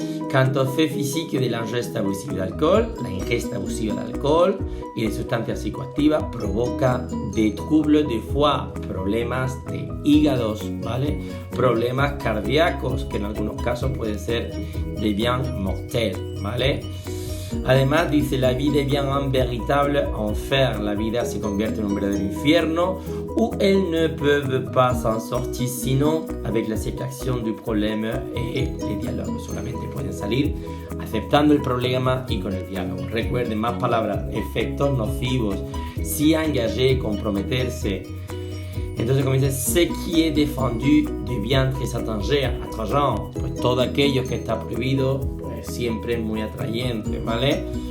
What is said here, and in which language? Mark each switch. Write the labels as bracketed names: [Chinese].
[French] Quant aux faits physiques [Spanish] de l'ingesta abusiva de alcohol, la ingesta abusiva de alcohol y de sustancias psicoactivas provoca [French] de troubles de foie, [Spanish] problemas de hígados, ¿vale? Problemas cardíacos, que en algunos casos pueden ser de [French] bien mortels, [Spanish] ¿vale? Además, dice, la vida [French] devient un véritable enfer, [Spanish] la vida se convierte en un verdadero infierno, [French] où elles ne peuvent pas s'en sortir sinon avec l'aceptación du problème et les diálogos. [Spanish] Solamente pueden salir aceptando el problema y con el diálogo. Recuerden, más palabras: efectos nocivos, s'y engager, comprometerse. Entonces, como dice, [French] ce qui est défendu devient très attrayant, [Spanish] pues todo aquello que está prohibido siempre muy atrayente, ¿vale?